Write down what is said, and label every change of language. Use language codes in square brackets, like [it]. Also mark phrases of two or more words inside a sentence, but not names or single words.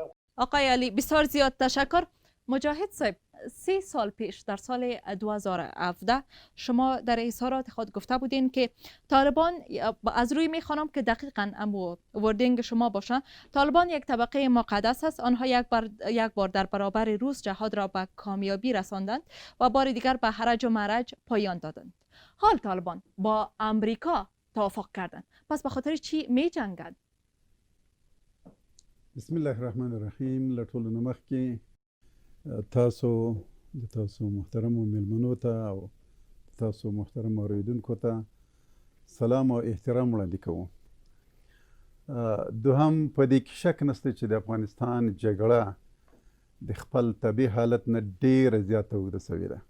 [fa] آقای علی بسیار زیاد تشکر. مجاهد صاحب، 3 سال پیش در سال 2017 شما در اظهارات خود گفته بودین که طالبان، از روی میخوانم که دقیقاً امو وردینگ شما باشه، طالبان یک طبقه مقدس است، آنها یک بار در برابر روس جهاد را به کامیابی رساندند و بار دیگر به هرج و مرج پایان دادند. حال طالبان با امریکا توافق کردند، پس به خاطر چی می جنگند؟ [ar] بسم الله الرحمن الرحیم. [ps] لټولو نه مخکې تاسو محترم میلمنو ته او تاسو محترم اوریدونکو ته سلام او احترام وړاندې کوم. دوهم، په دې کې شک نشته چې د افغانستان جګړه د خپل طبیعي حالت نه ډېره زیاته اوږده سوې ده.